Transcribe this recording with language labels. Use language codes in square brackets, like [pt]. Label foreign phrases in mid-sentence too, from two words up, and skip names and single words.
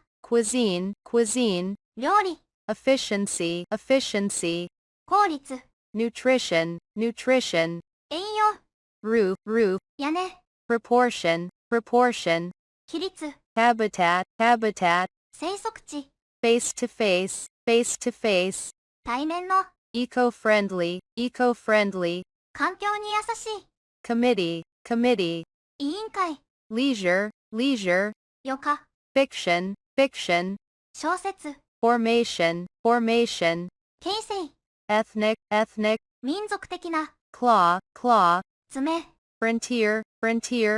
[en] cuisine, cuisine, [ja] 料理、 [en] efficiency, efficiency, [ja] 効率、 [en] nutrition, nutrition, [ja] 栄養、 [en] roof, roof, [ja] 屋根、 [en] proportion, proportion, [ja] 比率、 [en] habitat, habitat, [ja] 生息地、 [en] face to face, face to face, [ja] 対面の、 [en] eco-friendly, eco-friendly, [ja] 環境に優しい、 [en] committee, committee, [ja] 委員会、 [en] leisure, leisure, [ja] 余暇、 [en] fiction, fiction, [ja] 小説、 [en] formation, formation, [ja] 形成、 [en] ethnic, ethnic, [ja] 民族的な、 [en] claw, claw, [ja] 爪、 [en] frontier, frontier,